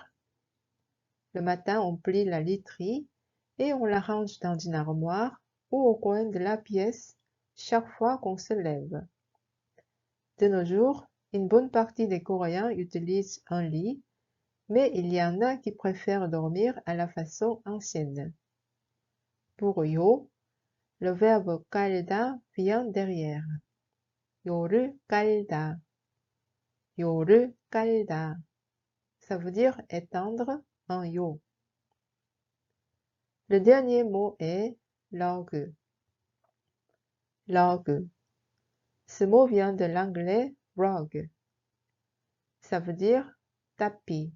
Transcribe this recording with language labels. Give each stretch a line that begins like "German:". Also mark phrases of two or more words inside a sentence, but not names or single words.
French: Le matin, on plie la literie et on la range dans une armoire ou au coin de la pièce chaque fois qu'on se lève. De nos jours, une bonne partie des Coréens utilisent un lit, mais il y en a qui préfèrent dormir à la façon ancienne. Pour 요, le verbe 깔다 vient derrière.
Korean: 요를 깔다. 요를 깔다.
French: Ça veut dire étendre un 요. Le dernier mot est log. Log. Ce mot vient de l'anglais rug. Ça veut dire tapis.